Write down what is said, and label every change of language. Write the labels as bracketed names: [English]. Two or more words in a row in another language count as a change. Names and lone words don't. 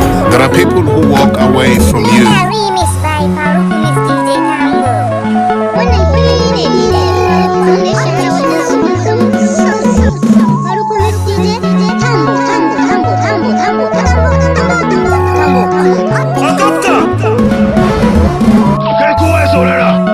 [English] There are people who walk away from you. Remix by Faruk Miss D J Tambo. [Hausa] Wannan shi ne D J Foundation. Faruk Miss D J Tambo, Tambo, Tambo, Tambo, Tambo, Tambo, Tambo, Tambo, Tambo. A gabta! Kai kowa ya saurara.